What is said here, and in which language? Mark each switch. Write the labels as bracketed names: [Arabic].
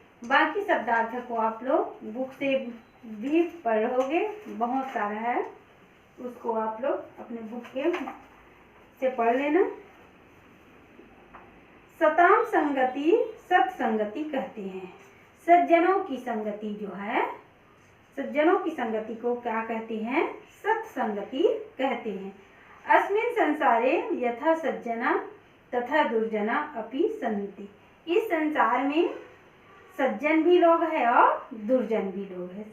[Hindi] बाकी शब्दार्थ को आप लोग बुक से भी पढ़ोगे, बहुत सारा है, उसको आप लोग अपने बुक के से पढ़ लेना। [Sanskrit] सताम संगति [Hindi] सत्संगति कहते हैं। सज्जनों की संगति जो है, सज्जनों की संगति को क्या कहते हैं, सत्संगति कहते हैं। [Sanskrit] अस्मिन् संसारे यथा सज्जना तथा दुर्जना अपि सन्ति। [Hindi] इस संसार में सज्जन भी लोग हैं और दुर्जन भी लोग हैं।